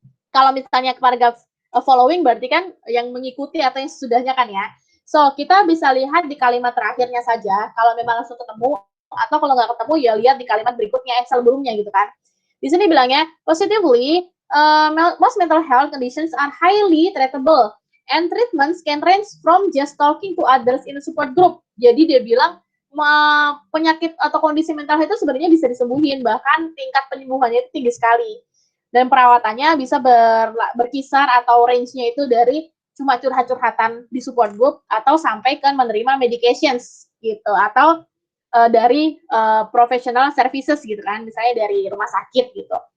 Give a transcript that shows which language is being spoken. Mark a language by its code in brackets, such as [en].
[id] Kalau misalnya paragraf following berarti kan yang mengikuti atau yang sesudahnya kan ya. So, kita bisa lihat di kalimat terakhirnya saja, kalau memang langsung ketemu, atau kalau nggak ketemu ya lihat di kalimat berikutnya, sebelumnya gitu kan. Di sini bilangnya, [en] positively, most mental health conditions are highly treatable, and treatments can range from just talking to others in a support group. [id] Jadi dia bilang, penyakit atau kondisi mental itu sebenarnya bisa disembuhin, bahkan tingkat penyembuhannya itu tinggi sekali. Dan perawatannya bisa berkisar atau range-nya itu dari cuma curhat-curhatan di [en] support group [id] atau sampai ke menerima medications gitu, atau dari [en] professional services [id] gitu kan, misalnya dari rumah sakit gitu.